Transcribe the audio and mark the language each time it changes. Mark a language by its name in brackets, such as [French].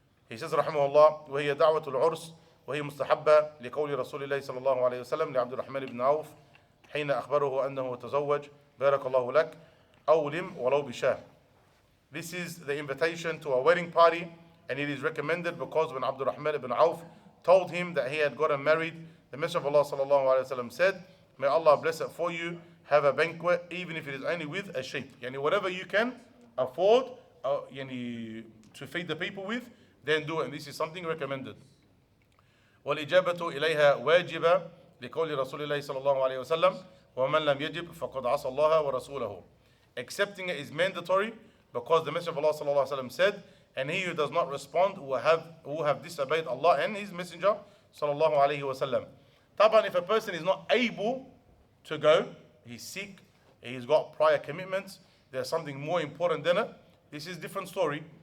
[Arabic] He says, رحمه الله, وهي دعوة العرس وهي مستحبة لقول رسول الله صلى الله عليه وسلم لعبد الرحمن بن عوف حين أخبره أنه تزوج بارك الله لك أولم ولو بشاه. [English] This is the invitation to a wedding party, and it is recommended because when Abdul Rahman ibn Auf told him that he had gotten married, the Messenger of Allah sallallahu alaihi wasallam said, may Allah bless it for you, have a banquet even if it is only with a sheep. Whatever you can afford to feed the people with, then do it, and this is something recommended. [Arabic] والإجابة إليها واجبة لقول رسول الله صلى الله عليه وسلم ومن لم يجب فقد عصى الله ورسوله. [English] Accepting it is mandatory because the Messenger of Allah صلى الله عليه وسلم said, and he who does not respond will have disobeyed Allah and His Messenger صلى الله عليه وسلم. Taban, if a person is not able to go, he's sick, he's got prior commitments, there's something more important than it, this is a different story.